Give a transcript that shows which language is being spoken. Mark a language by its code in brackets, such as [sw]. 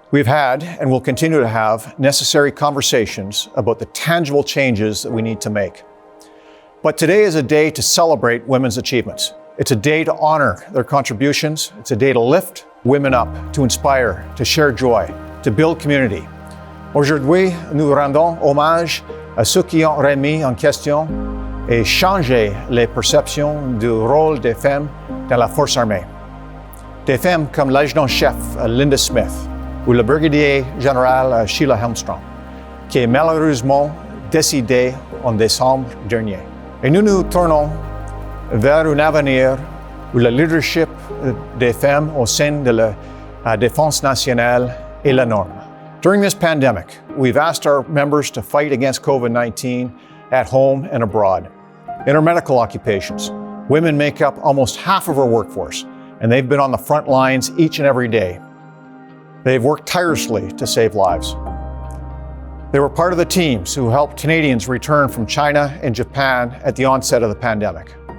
[en] We've had and will continue to have necessary conversations about the tangible changes that we need to make. But today is a day to celebrate women's achievements. It's a day to honor their contributions. It's a day to lift women up, to inspire, to share joy, to build community. [fr] Aujourd'hui, nous rendons hommage à ceux qui ont remis en question et changé les perceptions du rôle des femmes dans la force armée. Des femmes comme l'adjudant-chef Linda Smith ou le brigadier général Sheila Helmstrom, qui est malheureusement décédée en décembre dernier. Et nous nous tournons vers un avenir où le leadership des femmes au sein de la défense nationale est la norme. [en] During this pandemic, we've asked our members to fight against COVID-19 at home and abroad. In our medical occupations, women make up almost half of our workforce, and they've been on the front lines each and every day. They've worked tirelessly to save lives. They were part of the teams who helped Canadians return from China and Japan at the onset of the pandemic.